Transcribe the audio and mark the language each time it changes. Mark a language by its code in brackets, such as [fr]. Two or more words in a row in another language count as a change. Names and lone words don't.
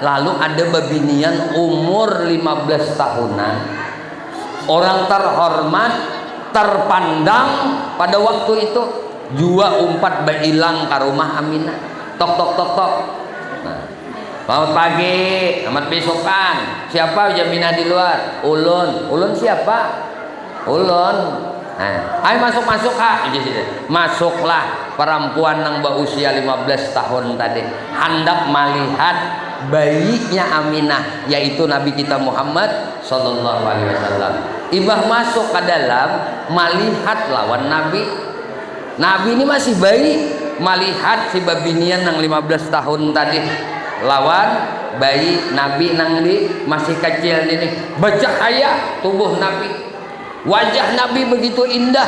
[id] Lalu ada babinian umur 15 tahunan, orang terhormat terpandang pada waktu itu jua umpat bailang ke rumah Aminah. Tok tok tok tok. Nah, selamat pagi, selamat besokan. Siapa Jaminah di luar? Ulun siapa? Ulun. Nah, ayo masuk ha. Masuklah perempuan yang berusia 15 tahun tadi. Hendak melihat bayinya Aminah, yaitu Nabi kita Muhammad [ar] صلى الله عليه وسلم. [id] Ibah masuk ke dalam melihat lawan Nabi. Nabi ini masih bayi, melihat si babinian yang 15 tahun tadi lawan bayi Nabi nang di masih kecil ini. Bercahaya tubuh Nabi, wajah Nabi begitu indah.